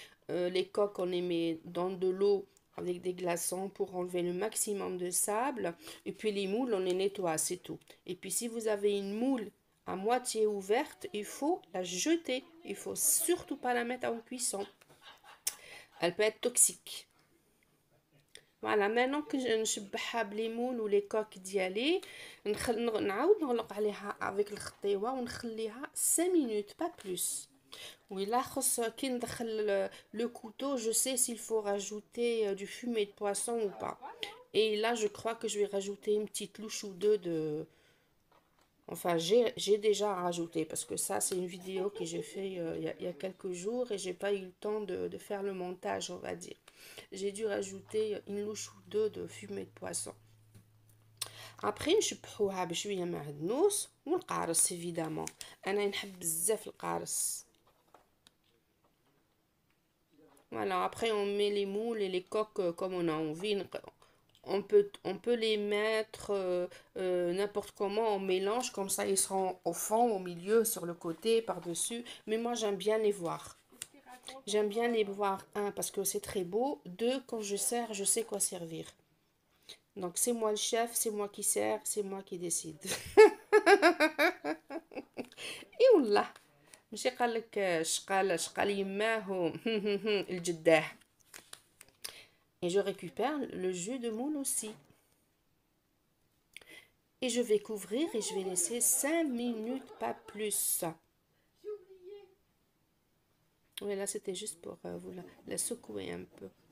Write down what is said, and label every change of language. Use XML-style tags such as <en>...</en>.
<fr>Les coques, on les met dans de l'eau avec des glaçons pour enlever le maximum de sable. Et puis les moules, on les nettoie, c'est tout. Et puis si vous avez une moule à moitié ouverte, il faut la jeter. Il faut surtout pas la mettre en cuisson. Elle peut être toxique. Voilà, maintenant que je</fr> <ar>نشبعها بليمون ولي كوك ديالي نعاود نغلق عليها avec الخطيوه ونخليها</ar> <fr>5 minutes pas plus. Oui, là, quand</fr> <ar>ندخل</ar> <fr>le couteau, je sais s'il faut rajouter du fumé de poisson ou pas. Et là, je crois que je vais rajouter une petite louche ou deux de... Enfin, j'ai déjà rajouté, parce que ça, c'est une vidéo que j'ai fait il y a quelques jours et j'ai pas eu le temps de faire le montage, on va dire. J'ai dû rajouter une louche ou deux de fumée de poisson.</fr> <ar>Après, نشبحوها بشويه معدنوس والقارص évidemment. أنا نحب بزاف القارص.</ar> <fr>Voilà, après on met les moules et les coques comme on a envie. On peut les mettre n'importe comment, on mélange, comme ça ils seront au fond, au milieu, sur le côté, par-dessus. Mais moi j'aime bien les voir. J'aime bien les voir, un, parce que c'est très beau. Deux, quand je sers, je sais quoi servir. Donc c'est moi le chef, c'est moi qui sers, c'est moi qui décide.</fr> <ar>اي والله ماشي قال لك شقال يماه الجداح.</ar> <fr>Et je récupère le jus de moule aussi. Et je vais couvrir et je vais laisser 5 minutes, pas plus. Oui, là c'était juste pour vous la secouer un peu.</fr>